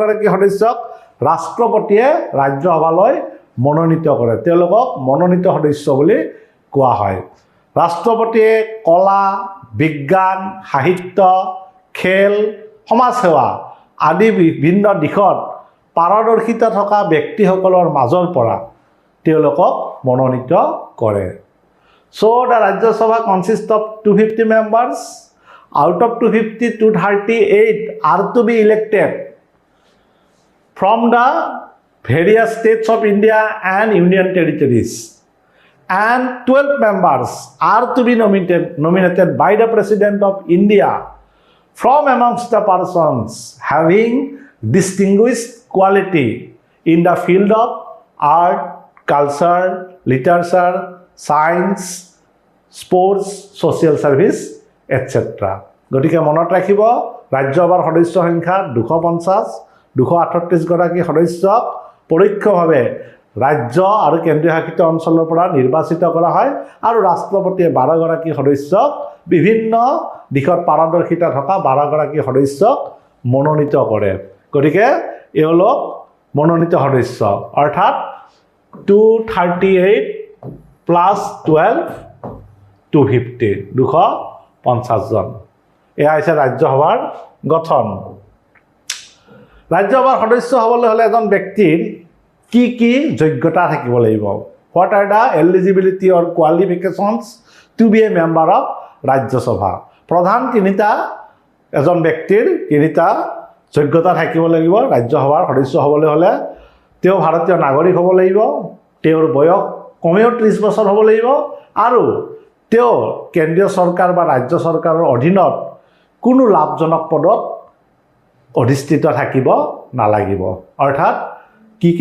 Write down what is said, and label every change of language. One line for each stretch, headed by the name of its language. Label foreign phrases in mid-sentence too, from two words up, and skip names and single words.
Assamese: গৰাকী সদস্যক ৰাষ্ট্ৰপতিয়ে ৰাজ্যসভালৈ মনোনীত কৰে তেওঁলোকক মনোনীত সদস্য বুলি কোৱা হয় ৰাষ্ট্ৰপতিয়ে কলা বিজ্ঞান সাহিত্য খেল সমাজ সেৱা আদি বিভিন্ন দিশত পাৰদৰ্শিতা থকা ব্যক্তিসকলৰ মাজৰ পৰা তেওঁলোকক মনোনীত কৰে
English: So the Rajya Sabha consists of 250 members Out of 250, 238 are to be elected from the various states of India and union territories. And 12 members are to be nominated by the President of India from amongst the persons having distinguished quality in the field of art, culture, literature, science, sports, social service, etc.
Assamese: গতিকে মনত ৰাখিব ৰাজ্যসভাৰ সদস্য সংখ্যা 250, 238 গৰাকী সদস্যক পৰোক্ষভাৱে ৰাজ্য আৰু কেন্দ্ৰীয় শাসিত অঞ্চলৰ পৰা নিৰ্বাচিত কৰা হয় আৰু ৰাষ্ট্ৰপতিয়ে 12 গৰাকী সদস্যক বিভিন্ন দিশত পাৰদৰ্শিতা থকা 12 গৰাকী সদস্যক মনোনীত কৰে গতিকে এওঁলোক মনোনীত সদস্য অৰ্থাৎ 238 plus 12 250 250 জন এয়া হৈছে ৰাজ্যসভাৰ গঠন ৰাজ্যসভাৰ সদস্য হ'বলৈ হ'লে এজন ব্যক্তিৰ কি কি যোগ্যতা থাকিব লাগিব
English: what are the eligibility or qualifications to be a member of
Assamese: ৰাজ্যসভা প্ৰধান তিনিটা এজন ব্যক্তিৰ তিনিটা যোগ্যতা থাকিব লাগিব ৰাজ্যসভাৰ সদস্য হ'বলৈ হ'লে তেওঁ ভাৰতীয় নাগৰিক হ'ব লাগিব তেওঁৰ বয়স কমেও 30 বছৰ হ'ব লাগিব আৰু তেওঁ কেন্দ্ৰীয় চৰকাৰ বা ৰাজ্য চৰকাৰৰ অধীনত কোনো লাভজনক পদত অধিষ্ঠিত থাকিব নালাগিব অৰ্থাৎ কি